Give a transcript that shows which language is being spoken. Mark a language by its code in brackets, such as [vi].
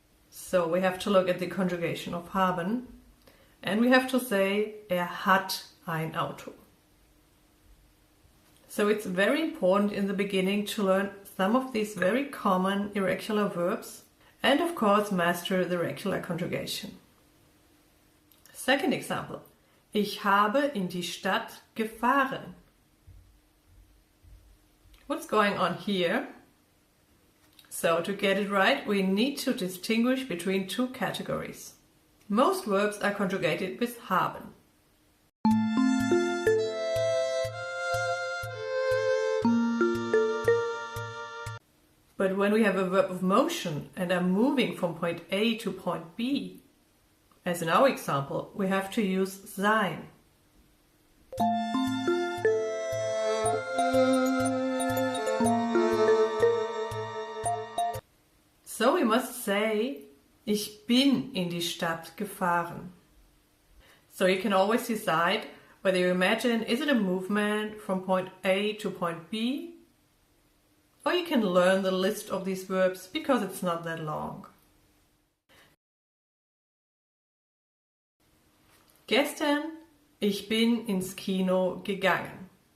[en] So we have to look at the conjugation of haben and we have to say [de] hat ein Auto. [en] So it's very important in the beginning to learn some of these very common irregular verbs and of course master the regular conjugation. Second example. [de] Ich habe in die Stadt gefahren. [en] What's going on here? So to get it right, we need to distinguish between 2 categories. Most verbs are conjugated with haben. But when we have a verb of motion and are moving from point A to point B, as in our example, we have to use sein. So we must say, [de] ich bin in die Stadt gefahren. [en] So you can always decide whether you imagine, is it a movement from point A to point B? Or you can learn the list of these verbs because it's not that long. [de] Gestern, ich bin ins Kino gegangen.